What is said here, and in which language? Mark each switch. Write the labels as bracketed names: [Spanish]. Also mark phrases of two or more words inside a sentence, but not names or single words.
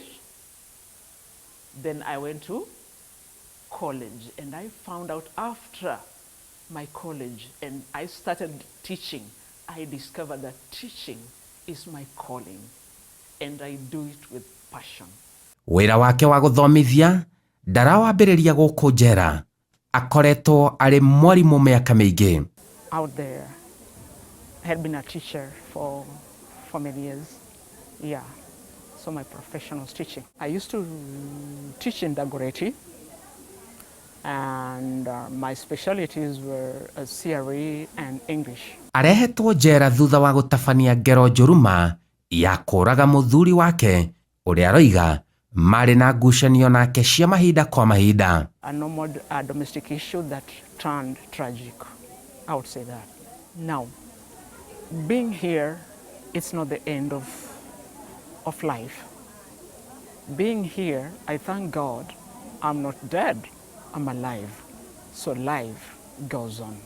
[English] Then I went to college, and I found out after my college and I started teaching, I discovered that teaching is my calling and I do it with passion. [Kikuyu] Wira wake wa guthomithia ndarawambiriria guku njera, akoretwo ari mwarimu miaka mingi. [English] Out there, I had been a teacher for many years. Yeah, so my profession was teaching. I used to teach in Dagoretti. And my specialties were CRE and English. [Kikuyu] Arehetwo njera thutha wa gutabania ngero njuruma ya kuraga muthuri wake uria aroiga mari na ngucanio nake cia mahinda kwa mahinda. [English] A normal domestic issue that turned tragic. I would say that. Now, being here, it's not the end of life. Being here, I thank God I'm not dead. I'm alive, so life goes on.